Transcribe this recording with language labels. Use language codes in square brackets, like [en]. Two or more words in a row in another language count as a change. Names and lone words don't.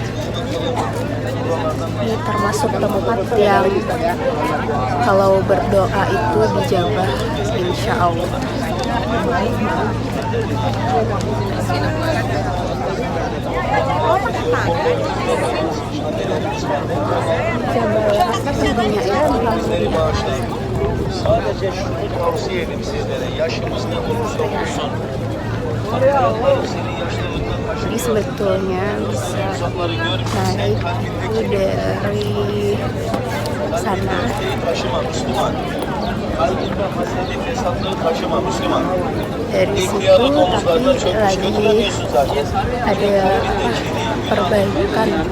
[id] Ini termasuk tempat yang kalau berdoa itu dijabah, [ar] إن شاء الله. [tr] Sadece şunu tavsiye edeyim sizlere, yaşınız ne olursa olsun. [id] Jadi sebetulnya bisa naik itu dari sana. Dari situ tapi lagi ada perbaikan.